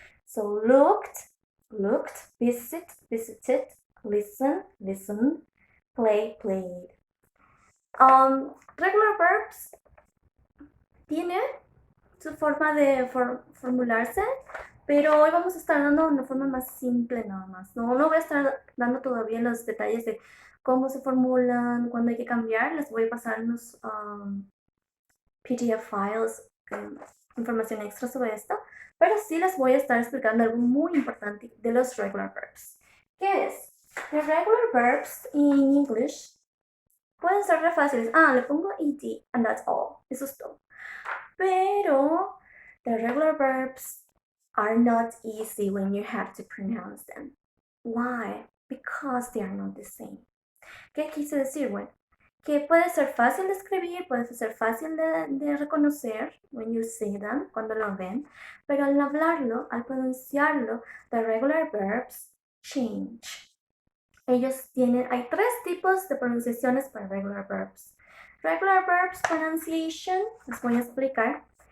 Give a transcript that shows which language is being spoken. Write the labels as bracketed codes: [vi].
[en] So, looked, visit, visited, listen, listened, play, played. [es] Regular verbs tiene su forma de formularse, pero hoy vamos a estar dando una forma más simple nada más. No voy a estar dando todavía los detalles de cómo se formulan, cuándo hay que cambiar. Les voy a pasar unos PDF files, información extra sobre esto, pero sí les voy a estar explicando algo muy importante de los regular verbs. ¿Qué es? [en] The regular verbs in English [es] pueden ser re fáciles. Le pongo ed [en] and that's all. [es] Eso es todo. Pero [en] the regular verbs are not easy when you have to pronounce them. Why? Because they are not the same. [es] ¿Qué quise decir? Bueno, que puede ser fácil de escribir, puede ser fácil de reconocer [en] when you see them, [es] cuando lo ven, pero al hablarlo, al pronunciarlo, [en] the regular verbs change. [es] Hay tres tipos de pronunciaciones para regular verbs. [en] Regular verbs pronunciation, [es] les voy a explicar.